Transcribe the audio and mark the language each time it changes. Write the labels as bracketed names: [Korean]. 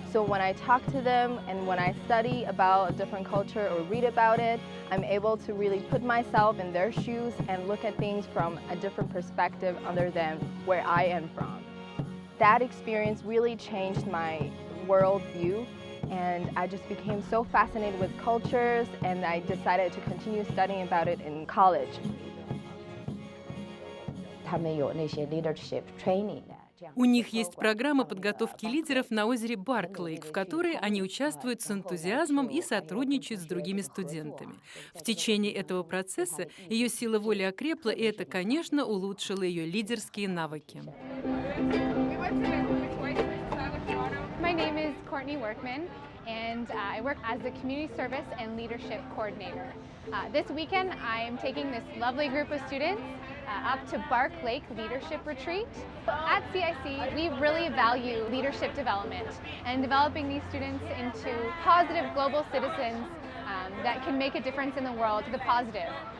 [English] So when I talk to them and when I study about a different culture or read about it, I'm able to really put myself in their shoes and look at things from a different perspective other than where I am from. That experience really changed my worldview, and I just became so fascinated with cultures, and I decided to continue studying about it in college. [Chinese] 他们有那些 [English] leadership training [Chinese] 的。 [Russian] У них есть программа подготовки лидеров на озере Барклейк, в которой они участвуют с энтузиазмом и сотрудничают с другими студентами. В течение этого процесса ее сила воли окрепла, и это, конечно, улучшило ее лидерские навыки. [English] My name is Courtney Workman, and I work as the Community Service and Leadership Coordinator. This weekend, I am taking this lovely group of students up to Bark Lake Leadership Retreat. At CIC, we really value leadership development and developing these students into positive global citizens that can make a difference in the world to the positive.